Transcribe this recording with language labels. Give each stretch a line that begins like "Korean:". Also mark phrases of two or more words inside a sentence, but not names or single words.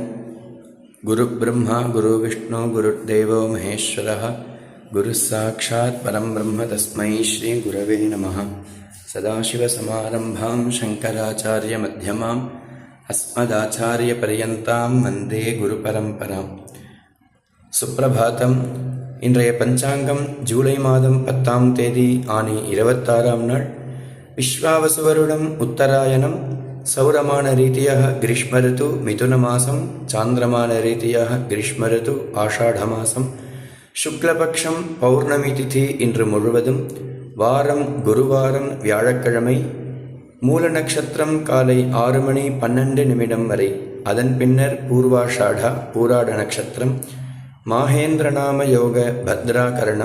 Sanskrit: गुरु ब्रह्मा गुरु विष्णु गुरुर्देवो महेश्वरः गुरुः साक्षात् परं ब्रह्म तस्मै श्री गुरवे नमः। सदाशिवसमारम्भां शङ्कराचार्यमध्यमाम् अस्मदाचार्यपर्यन्तां वन्दे गुरुपरम्पराम्।
Tamil: சுப்பிரபாதம். இன்றைய பஞ்சாங்கம் ஜூலை மாதம் 10ஆம் தேதி ஆனி 26ஆம் நாள் விஸ்வாவசு வருடம் உத்தராயணம். சௌரமான ரீதியாக கிரீஷ்ம ரிது மிதுன மாசம், சாந்திரமான ரீதியாக கிரீஷ்ம ரிது ஆஷாட மாசம், சுக்லபக்ஷம் பௌர்ணமி திதி இன்று முழுவதும், வாரம் குருவாரம் வியாழக்கிழமை, மூல நட்சத்திரம் காலை 6:12 வரை, அதன் பின்னர் பூர்வாஷாடா பூராட நட்சத்திரம், மாஹேந்திரநாம யோக பத்ராகரணம்.